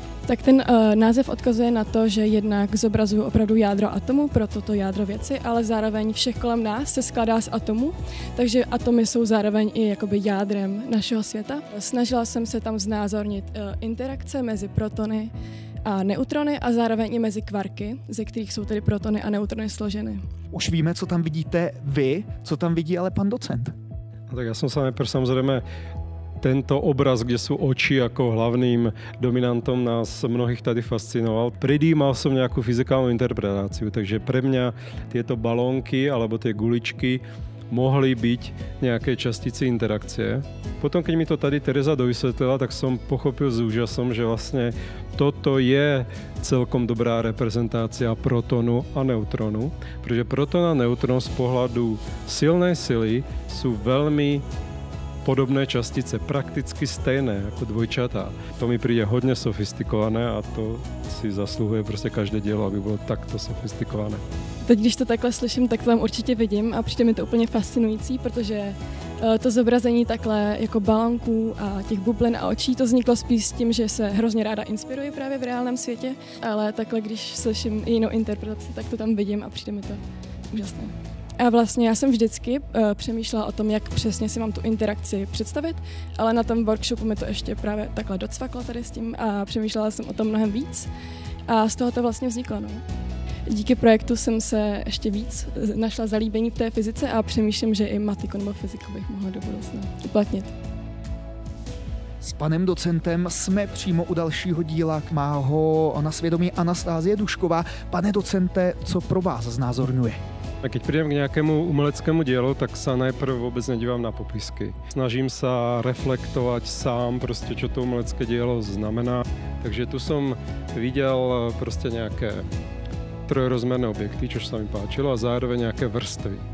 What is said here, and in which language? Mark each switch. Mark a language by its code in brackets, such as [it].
[cs] Tak ten název odkazuje na to, že jednak zobrazuju opravdu jádro atomu, proto to jádro věci, ale zároveň všech kolem nás se skládá z atomů, takže atomy jsou zároveň i jakoby jádrem našeho světa. Snažila jsem se tam znázornit interakce mezi protony a neutrony a zároveň i mezi kvarky, ze kterých jsou tedy protony a neutrony složeny. Už víme, co tam vidíte vy, co tam vidí ale pan docent. [sk] No tak ja som sa najprv samozrejme tento obraz, kde sú oči ako hlavným dominantom, nás mnohých tady fascinoval. Predýmal som nejakú fyzikálnu interpretáciu, takže pre mňa tieto balónky alebo tie guličky mohli byť nejaké častice interakcie. Potom, keď mi to tady Tereza dovysvetlila, tak som pochopil s úžasom, že vlastne toto je celkom dobrá reprezentácia protonu a neutronu, pretože proton a neutron z pohľadu silnej sily sú veľmi podobné častice, prakticky stejné ako dvojčatá. To mi príde hodně sofistikované a to si zasluhuje prostě každé dílo, aby bylo takto sofistikované. [cs] Teď, když to takhle slyším, tak to tam určitě vidím a přijde mi to úplně fascinující, protože to zobrazení takhle jako balonků a těch bublin a očí, to vzniklo spíš s tím, že se hrozně ráda inspiruji právě v reálném světě, ale takhle, když slyším jinou interpretaci, tak to tam vidím a přijde mi to úžasné. A vlastně já jsem vždycky přemýšlela o tom, jak přesně si mám tu interakci představit, ale na tom workshopu mi to ještě právě takhle docvaklo tady s tím a přemýšlela jsem o tom mnohem víc a z toho to vlastně vzniklo. No. Díky projektu jsem se ještě víc našla zalíbení v té fyzice a přemýšlím, že i matiku nebo fyziku bych mohla do budoucna uplatnit. S panem docentem jsme přímo u dalšího díla, má ho na svědomí Anastázie Dušková. Pane docente, co pro vás znázorňuje? [sk] A keď prídem k nejakému umeleckému dielu, tak sa najprv vôbec nedívam na popisky. Snažím sa reflektovať sám, proste, čo to umelecké dielo znamená. Takže tu som videl proste nejaké trojrozmerné objekty, čo sa mi páčilo, a zároveň nejaké vrstvy.